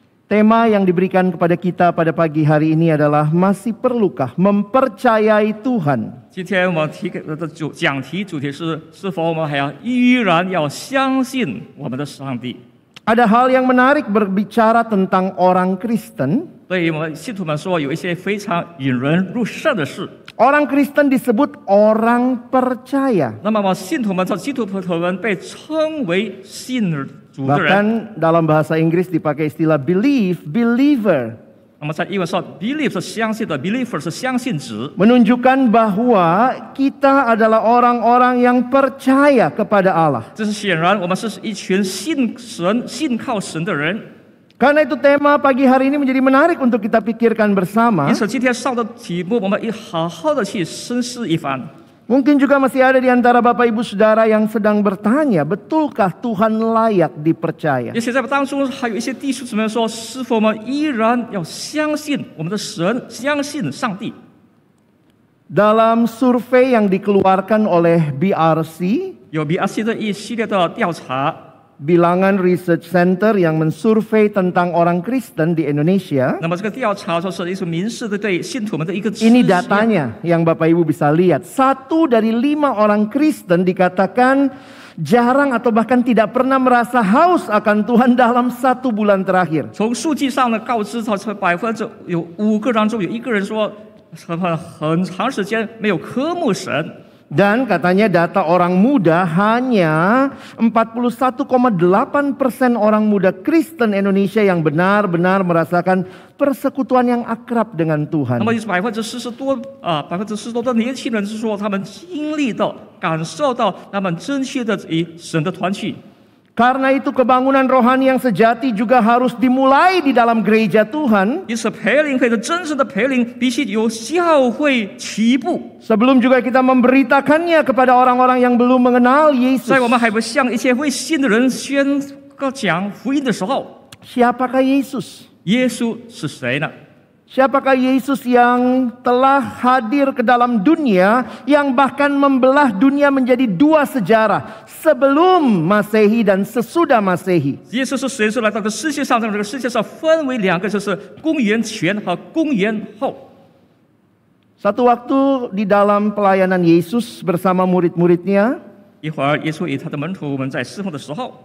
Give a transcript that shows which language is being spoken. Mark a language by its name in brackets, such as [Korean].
[Indonesian] Tema yang diberikan kepada kita pada pagi hari ini adalah masih perlukah mempercayai Tuhan? [Chinese] 今天我们讲题主题是：是否我们还要依然要相信我们的上帝？ [Indonesian] Ada hal yang menarik berbicara tentang orang Kristen. [Chinese] 对于我们信徒们说，有一些非常引人入胜的事。 [Indonesian] Orang Kristen disebut orang percaya. [Chinese] 那么我们信徒们，基督徒们被称为信主的人。 [Indonesian] Bahkan dalam bahasa Inggris dipakai istilah believe, believer. [Chinese] 那么在英文说 ，believe 是相信的 ，believer 是相信者， [Indonesian] Menunjukkan bahwa kita adalah orang-orang yang percaya kepada Allah. [Chinese] 这是显然我们是一群信神、信靠神的人。 [Indonesian] Karena itu tema pagi hari ini menjadi menarik untuk kita pikirkan bersama. [Chinese] 因此，今天上的题目，我们要好好的去深思一番。 [Indonesian] Mungkin juga masih ada di antara Bapak Ibu Saudara yang sedang bertanya, betulkah Tuhan layak dipercaya? [Chinese] 也许在当中还有一些弟兄姊妹说，是否我们依然要相信我们的神，相信上帝？ [Indonesian] Dalam survei yang dikeluarkan oleh BRC, [Chinese] 有 BRC 的一系列的调查， [Indonesian] Bilangan Research Center yang mensurvei tentang orang Kristen di Indonesia. [Chinese] 那么这个调查就是一种民事的对信徒们的一个指 [Indonesian] Ini [Chinese] 引。 [Indonesian] datanya yang Bapak Ibu bisa lihat. 1 dari 5 orang Kristen dikatakan jarang atau bahkan tidak pernah merasa haus akan Tuhan dalam 1 bulan terakhir. [Chinese] 从数据上呢，告知到这有5个当中有1个人说，很长时间没有渴慕神。 [Indonesian] Dan katanya data orang muda hanya 41,8% orang muda Kristen Indonesia yang benar-benar merasakan persekutuan yang akrab dengan [Chinese] 那 [Indonesian] Tuhan. [Chinese] 么40%多40%多的年轻人是说，他们经历到、感受到他们真切的与神的团契。 [Indonesian] Karena itu kebangunan rohani yang sejati juga harus dimulai di dalam gereja Tuhan. [Chinese] 因此，培灵会的真正的培灵必须由教会起步。 [Indonesian] Sebelum juga kita memberitakannya kepada orang-orang yang belum mengenal Yesus. [Chinese] 在我们还不向一些未信的人宣告讲福音的时候， [Indonesian] Siapakah Yesus? [Chinese] 耶稣是谁呢？ [Indonesian] Siapakah Yesus yang telah hadir ke dalam dunia, yang bahkan membelah dunia menjadi 2 sejarah, sebelum Masehi dan sesudah Masehi? [Chinese] 耶稣是谁？是来到这个世界上，在这个世界上分为2个，就是公元前和公元后。 Satu waktu di dalam pelayanan Yesus bersama murid-muridnya, 一会儿，耶稣与他的门徒们在侍奉的时候，